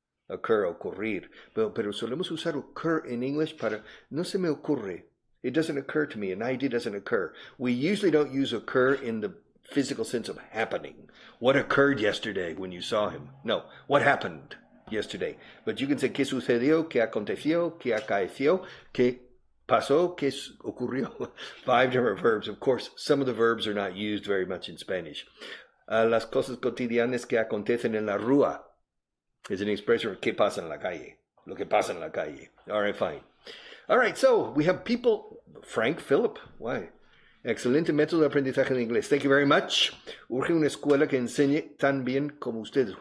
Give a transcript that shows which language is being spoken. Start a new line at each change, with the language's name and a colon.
Spanish: Ocurrir. Pero solemos usar
English: occur in English
Spanish: para no se me ocurre.
English: It doesn't occur to me. An idea doesn't occur. We usually don't use occur in the physical sense of happening. What occurred yesterday when you saw him? No. What happened yesterday? But you can say
Spanish: qué sucedió, qué aconteció, qué acaeció, qué pasó, qué ocurrió.
English: Five different verbs. Of course, some of the verbs are not used very much in Spanish.
Spanish: Las cosas cotidianas que acontecen en la rúa
English: is an expression of
Spanish: qué pasa en la calle. Lo que pasa en la calle.
English: All right, fine. All right, so we have people. Frank Phillip, why?
Spanish: Excelente método de aprendizaje de inglés.
English: Thank you very much.
Spanish: Urge una escuela que enseñe tan bien como ustedes.